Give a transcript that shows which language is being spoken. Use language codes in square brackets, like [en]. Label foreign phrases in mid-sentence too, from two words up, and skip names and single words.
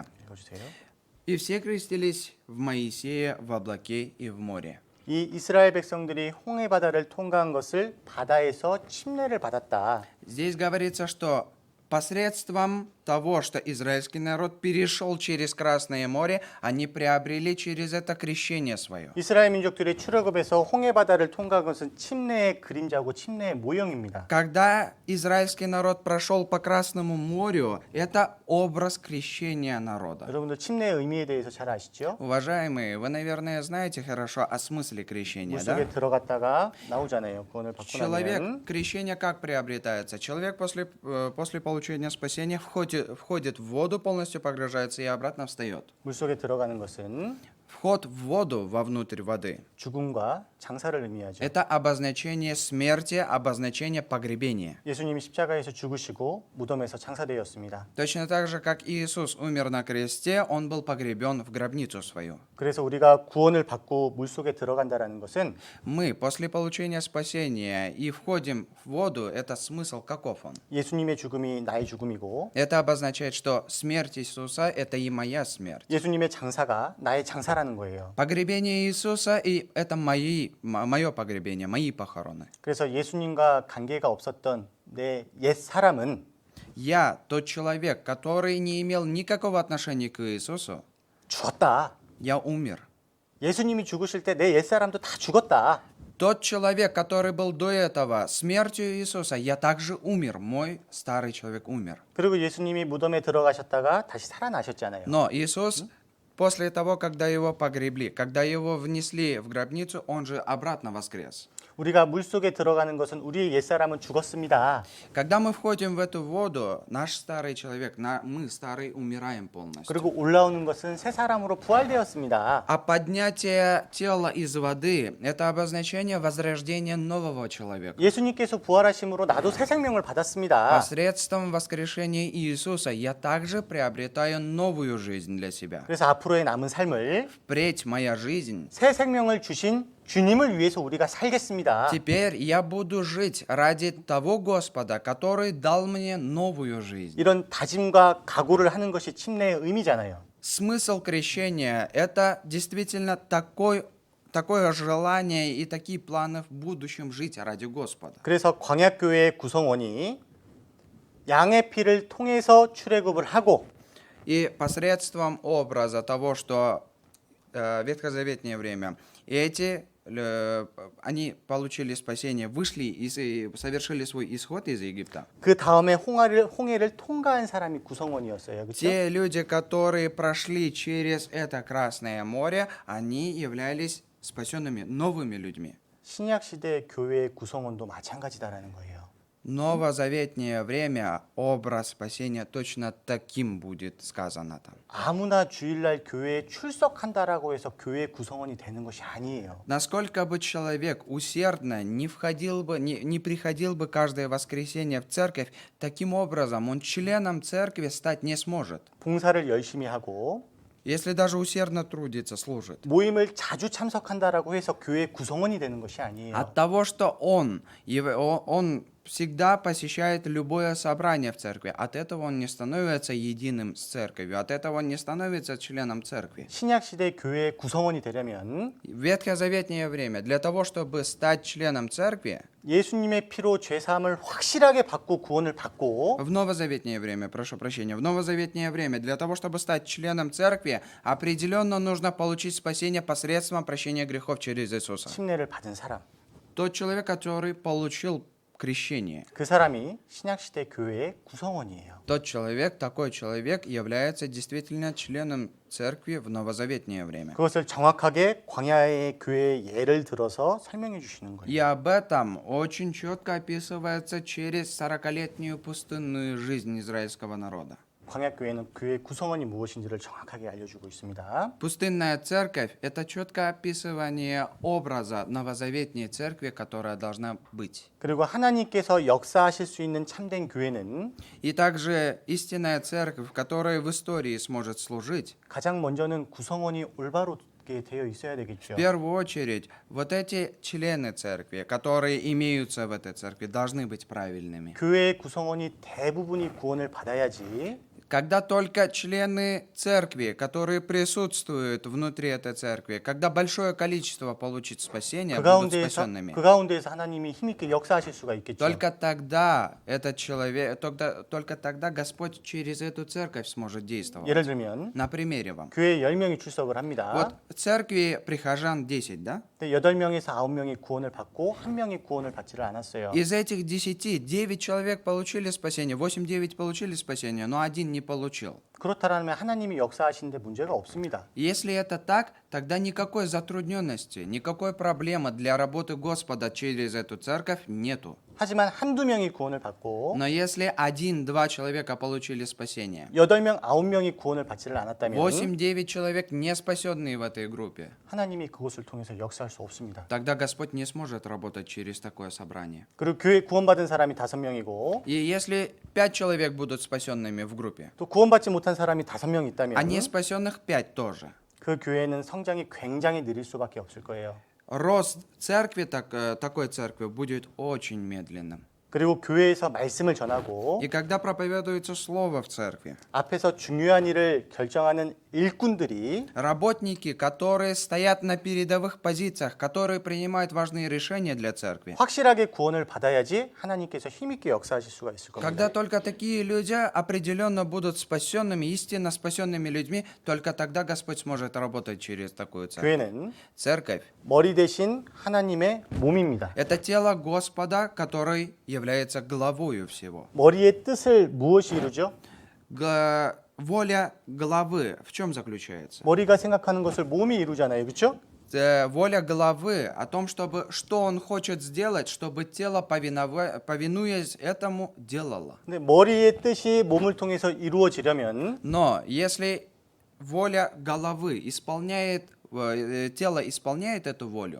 [ko] 읽어주세요. [ru] «И все крестились в Моисее, в облаке и в море». [ko] 이 이스라엘 백성들이 홍해 바다를 통과한 것을 바다에서 침례를 받았다. [ru] Здесь говорится, что посредством того, что израильский народ перешел через Красное море, они приобрели через это крещение свое. [ko] 이스라엘 민족들이 출애굽에서 홍해 바다를 통과한 것은 침례의 그림자고 침례의 모형입니다. [ru] Когда израильский народ прошел по Красному морю, это образ крещения народа. [ko] 여러분들 침례의 의미에 대해서 잘 아시죠? [ru] Уважаемые, вы, наверное, знаете хорошо о смысле крещения, [ko] 물속에 [ru] да? [ko] 들어갔다가 나오잖아요. 구원을 받고 나면 [ru] Человек, крещение как приобретается? Человек после получения спасения входит в воду, полностью погружается и обратно встает. [ko] 물속에 들어가는 것은 [ru] Вход в воду, вовнутрь воды, [ko] 죽음과 장사를 의미하죠. [ru] это обозначение смерти, обозначение погребения. [ko] 예수님이 십자가에서 죽으시고 무덤에서 장사되었습니다. [ru] Точно так же, как Иисус умер на кресте, Он был погребен в гробницу свою. [ko] 그래서 우리가 구원을 받고 물속에 들어간다라는 것은 [ru] Мы после получения спасения и входим в воду, это смысл каков он? [ko] 예수님의 죽음이 나의 죽음이고 [ru] Это обозначает, что смерть Иисуса – это и моя смерть. [ko] 예수님의 장사가 나의 장사라는 거예요. [ru] Погребение Иисуса – и это мое погребение, мои похороны. [ko] 그래서 예수님과 관계가 없었던 내 옛 사람은 [ru] Я тот человек, который не имел никакого отношения к Иисусу, [ko] 죽었다. [ru] я умер. [ko] 예수님이 죽으실 때 내 옛 사람도 다 죽었다. [ru] Тот человек, который был до этого смертью Иисуса, я также умер. Мой старый человек умер. [ko] 그리고 예수님이 무덤에 들어가셨다가 다시 살아나셨잖아요. [ru] Но Иисус, после того, когда его погребли, когда его внесли в гробницу, он же обратно воскрес. [ko] 우리가 물속에 들어가는 것은 우리의 옛 사람은 죽었습니다. [ru] Когда мы входим в эту воду, наш старый человек, мы старый умираем полностью. [ko] 그리고 올라오는 것은 새 사람으로 부활되었습니다. [ru] А поднятие тела из воды – это обозначение возрождения нового человека. [ko] 예수님께서 부활하심으로 나도 새 생명을 받았습니다. [ru] Посредством воскрешения Иисуса я также приобретаю новую жизнь для себя. [ko] 그래서 앞으로의 남은 삶을 [ru] Впредь моя жизнь. [ko] 새 생명을 주신 주님을 위해서 우리가 살겠습니다. [ru] Теперь я буду жить ради того Господа, который дал мне новую жизнь. [ko] 이런 다짐과 각오를 하는 것이 침례의 의미잖아요. [ru] Смысл крещения – это действительно такое желание и такие планы в будущем жить ради Господа. [ko] 그래서 광야교회의 구성원이 양의 피를 통해서 출애굽을 하고 [ru] И посредством образа того, что ветхозаветное время, они получили спасение, вышли и совершили свой исход из Египта. [ko] 그 다음에 홍해를 통과한 사람이 구성원이었어요. 그렇죠? [ru] Те люди, которые прошли через это Красное море, они являлись спасенными новыми людьми. [ko] 신약 시대 교회의 구성원도 마찬가지다라는 거예요. [ru] Новозаветнее время образ спасения точно таким будет сказано там. [ko] 아무나 주일날 교회에 출석한다라고 해서 교회 구성원이 되는 것이 아니에요. [ru] Насколько бы человек усердно не приходил бы каждое воскресенье в церковь, таким образом он членом церкви стать не сможет. [ko] 봉사를 열심히 하고 [ru] Если даже усердно трудится, служит. [ko] 모임을 자주 참석한다라고 해서 교회 구성원이 되는 것이 아니에요. [ru] От того, что он всегда посещает любое собрание в церкви, от этого он не становится единым с церковью, от этого он не становится членом церкви. [ko] 신약 시대 교회 구성원이 되려면 [ru] В ветхозаветное время, для того, чтобы стать членом церкви, [ko] 예수님의 피로 죄 사함을 확실하게 받고 구원을 받고 [ru] в новозаветное время, прошу прощения, в новозаветное время, для того, чтобы стать членом церкви, определенно нужно получить спасение посредством прощения грехов через Иисуса. [ko] 침례를 받은 사람. [ru] Тот человек, который получил крещении. [ko] 그 사람이 신약시대 교회의 구성원이에요. [ru] Тот человек, такой человек, является действительно членом церкви в новозаветнее время. [ko] 그것을 정확하게 광야의 교회의 예를 들어서 설명해 주시는 거예요. [ru] И об этом очень четко описывается через 40-летнюю пустынную жизнь израильского народа. [ko] 광야 교회는 교회의 구성원이 무엇인지를 정확하게 알려주고 있습니다. [ru] Пустынная церковь – это четкое описывание образа новозаветней церкви, которая должна быть. [ko] 그리고 하나님께서 역사하실 수 있는 참된 교회는 [ru] И также истинная церковь, которая в истории сможет служить, [ko] 가장 먼저는 구성원이 올바르게 되어 있어야 [ru] в [ko] 되겠죠. [ru] первую очередь, вот эти члены церкви, которые имеются в этой церкви, должны быть правильными. [ko] 교회의 구성원이 대부분이 구원을 받아야지 [ru] Когда только члены церкви, которые присутствуют внутри этой церкви, когда большое количество получит спасение, будут спасенными, [ko] 그 가운데에서 하나님이 힘있게 역사하실 수가 있겠죠. [ru] только тогда этот человек, только тогда Господь через эту церковь сможет действовать. [ko] 예를 들면 [ru] На примере вам. [ko] 교회에 10명이 출석을 합니다. [ru] Вот в церкви прихожан 10, да? [ko] 근데 8명에서 9명이 구원을 받고 1명이 구원을 받지를 않았어요. [ru] Из этих 10, 9 человек получили спасение, 8-9 получили спасение, но один не получил. [ko] 그렇다면 하나님이 역사하시는데 문제가 없습니다. [ru] Если это так, тогда никакой затрудненности, никакой проблемы для работы Господа через эту церковь нету. [ko] 하지만 한두 명이 구원을 받고 [ru] Но если 1-2 человека получили спасение, [ko] 8명, 9명이 구원을 받지를 않았다면 [ru] 8-9 человек не спасенные в этой группе, [ko] 하나님이 그것을 통해서 역사할 수 없습니다. [ru] тогда Господь не сможет работать через такое собрание. [ko] 그리고 교회 구원받은 사람이 5명이고 [ru] И если 5 человек будут спасенными в группе, [ko] 또 구원받지 못한 사람이 5명 있다면 [ru] а не спасенных 5 тоже, [ko] 그 교회는 성장이 굉장히 느릴 수밖에 없을 거예요. [ru] рост церкви, такой церкви, будет очень медленным. [ko] 그리고 교회에서 말씀을 전하고 [ru] И когда проповедуется слово в церкви, [ko] 앞에서 중요한 일을 결정하는 일꾼들이 [ru] работники, которые стоят на передовых позициях, которые принимают важные решения для церкви, [ko] 확실하게 구원을 받아야지 하나님께서 힘있게 역사하실 수가 있을 [ru] когда [ko] 겁니다. [ru] только такие люди определенно будут спасенными, истинно спасенными людьми, только тогда Господь сможет работать через такую церковь. [ko] 교회는 [ru] Церковь [ko] 머리 대신 하나님의 몸입니다. – [ru] это тело Господа, который является главою всего. [ko] 머리의 뜻을 무엇이 이루죠? [ru] Воля главы в чем заключается? [ko] 머리가 생각하는 것을 몸이 이루잖아요. 그렇죠? [ru] Воля главы о том, что он хочет сделать, чтобы тело, повинуясь этому, делало. [ko] 근데 머리의 뜻이 몸을 통해서 이루어지려면 [ru] Но если воля головы исполняет, тело исполняет эту волю,